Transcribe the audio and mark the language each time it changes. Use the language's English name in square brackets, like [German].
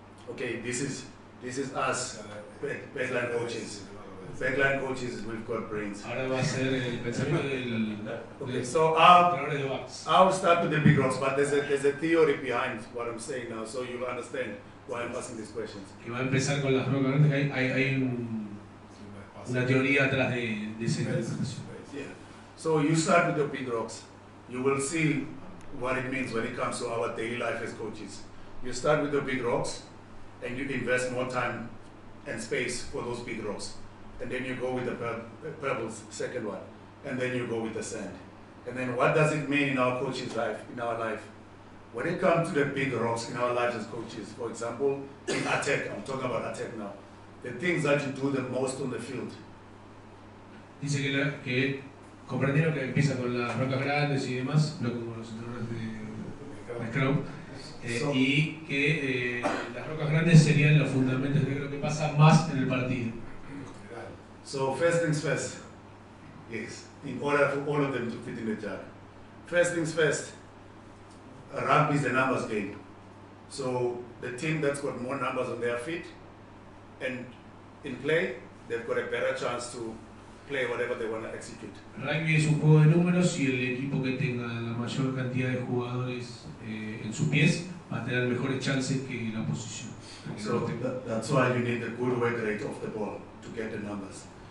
[English] Okay, this is us, backline coaches. Backline coaches, we've got brains. [Spanish] Ahora va a ser el pensamiento del [English] Okay, so I'll [Spanish] entrenador de backs. [English] start with the big rocks, but there's a theory behind what I'm saying now, so you'll understand why I'm asking these questions. [Spanish] Que va a empezar con las rocas grandes. Hay una teoría atrás de esa interpretación. [English] Yeah. So you start with the big rocks. You will see what it means when it comes to our daily life as coaches. You start with the big rocks, and you invest more time and space for those big rocks. And then you go with the pebbles, second one. And then you go with the sand. And then what does it mean in our coach's life, in our life? When it comes to the big rocks in our lives as coaches, for example, in attack, I'm talking about attack now, the things that you do the most on the field. [Spanish] Dice que comprendieron que empieza con las rocas grandes y demás, no como los entrenadores de Scrum, y que las rocas grandes serían los fundamentos de lo que pasa más en el partido. [English] So first things first, yes, in order for all of them to fit in the jar. First things first, rugby is a numbers game. So the team that's got more numbers on their feet and in play, they've got a better chance to play whatever they want to execute. [Spanish] Rugby es un juego de números y el equipo que tenga la mayor cantidad de jugadores en sus pies va a tener mejores chances que la oposición. [English] So that's why you need a good work rate of the ball to get the numbers.